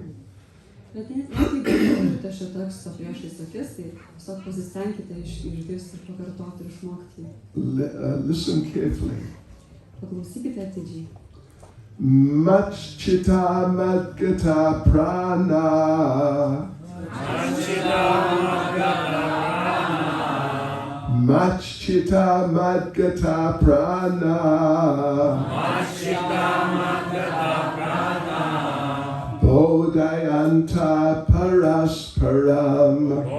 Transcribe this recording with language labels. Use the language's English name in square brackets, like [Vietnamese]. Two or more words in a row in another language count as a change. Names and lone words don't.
[Lithuanian] Bet jeigu turite šio teksto priešais akis, tai tiesiog pasistengkite išgirsti, pakartoti ir išmokti. [English] Listen carefully. [Lithuanian] Paklausykite atidžiai. [Sanskrit] मच्चित्ता मद्गता प्राणा. मच्चित्ता मद्गता प्राणा. बोधयन्तः परस्परम्.